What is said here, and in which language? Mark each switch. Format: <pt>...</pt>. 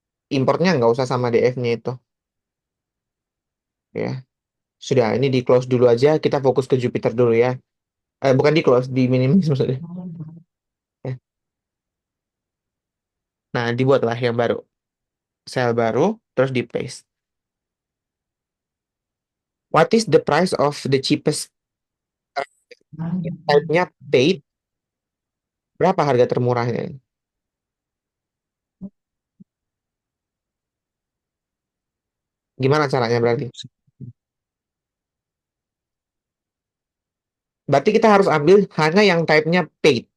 <id>Importnya nggak usah sama DF-nya itu. Ya, sudah. Ini di close dulu aja. Kita fokus ke Jupyter dulu ya. Bukan di close, di minimize maksudnya. Ya. Nah, dibuatlah yang baru. Sel baru, terus di paste.</id> <en>What is the price of the cheapest type-nya paid?</en> <id>Berapa harga termurahnya? Gimana caranya berarti? Berarti kita harus ambil hanya yang type-nya paid.</id>